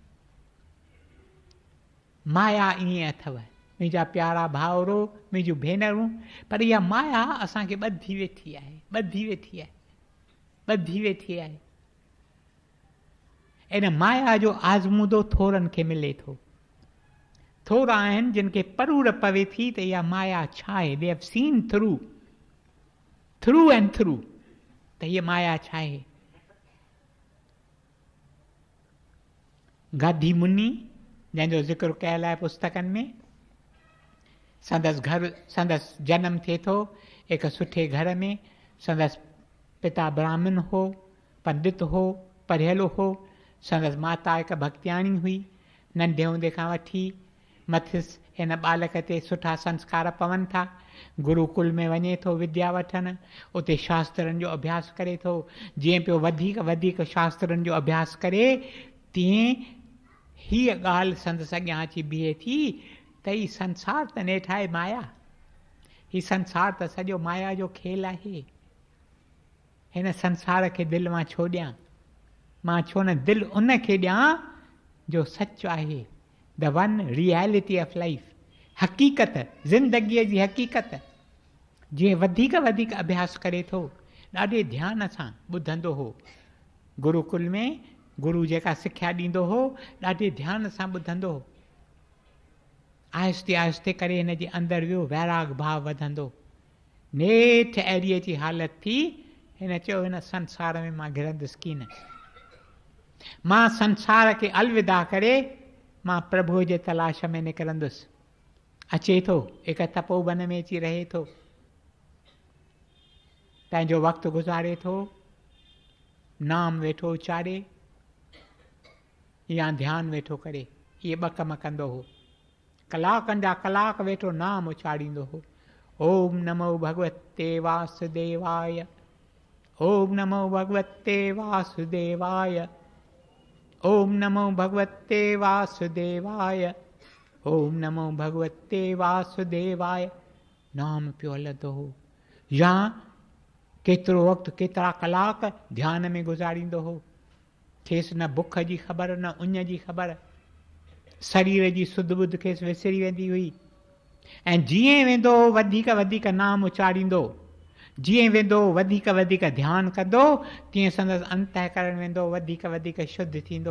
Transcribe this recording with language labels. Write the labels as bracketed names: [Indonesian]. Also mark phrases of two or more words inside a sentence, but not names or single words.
[Sindhi] माया ईअं अथव मुंहिंजा प्यारा भाउरो, मुंहिंजूं भेनरूं। पर इहा माया असांखे ॿधी वेठी आहे, ॿधी वेठी आहे, ॿधी वेठी आहे। इन माया जो आज़मूदो थोरनि खे मिले थो। थोरा आहिनि जिन खे परूर पवे थी त इहा माया छा आहे। [English] they have seen through and through [Sindhi] त हीअ माया छा आहे। गाधी मुनि जंहिंजो ज़िक्र कयल आहे पुस्तकनि में, संदसि घर, संदसि जनम थिए थो हिकु सुठे घर में। संदसि पिता ब्राह्मण हो, पंडित हो, पढ़ियलु हो। संदसि माता हिकु भक्तियाणी हुई। नंढे हूंदे खां वठी मथिसि हिन बालक ते सुठा संस्कार पवनि था। गुरुकुल में वञे थो विद्या वठणु, उते शास्त्रनि जो अभ्यास करे थो। जीअं पियो वधीक वधीक शास्त्रनि जो अभ्यास करे, तीअं हीअ ॻाल्हि संदसि अॻियां अची बीहे थी त ही संसार त नेठि आहे माया। ही संसार त सॼो माया जो खेल आहे। हिन संसार खे दिलि मां छो ॾियां? मां छो न दिलि उन खे ॾियां जो सच आहे, [English] the one reality of life, [Sindhi] हक़ीक़त, ज़िंदगीअ जी हक़ीक़त जीअं वधीक वधीक अभ्यास करे थो, ॾाढे ध्यान सां ॿुधंदो हो। गुरुकुल में गुरु जेका सिख्या ॾींदो हो, ॾाढे ध्यान सां ॿुधंदो हो। आहिस्ते आहिस्ते करे हिन जे अंदरि वियो वैराग भाव वधंदो। नेठि अहिड़ीअ जी हालत थी, हिन चयो हिन संसार में मां घिरंदुसि कीन। मां संसार खे अलविदा करे मां प्रभुअ जे तलाश में निकिरंदुसि। अचे थो, हिकु तपोवन में अची रहे थो, पंहिंजो वक़्तु गुज़ारे थो, नाम वेठो उचारे या ध्यानु वेठो करे। इहे ॿ कम कंदो हो। कलाकनि जा कलाक वेठो नाम उचारींदो हो। [Sanskrit] ओम नमो भगवते वासुदेवाय, ओम नमो भगवते वासुदेवाय, ओम नमो भगवते वासुदेवाय, ओम नमो भगवते वासुदेवाय। [Sindhi] नाम पियो हलंदो हो। या केतिरो वक़्तु, केतिरा कलाक ध्यान में गुज़ारींदो हो। खेसि न बुख जी ख़बर, न उञ जी ख़बर। शरीर जी सुध बुध खेसि विसरी वेंदी हुई। ऐं जीअं वेंदो वधीक वधीक नाम उचारींदो, जीअं वेंदो वधीक वधीक ध्यानु कंदो, तीअं संदसि अंतःकरण वेंदो वधीक वधीक शुद्ध थींदो।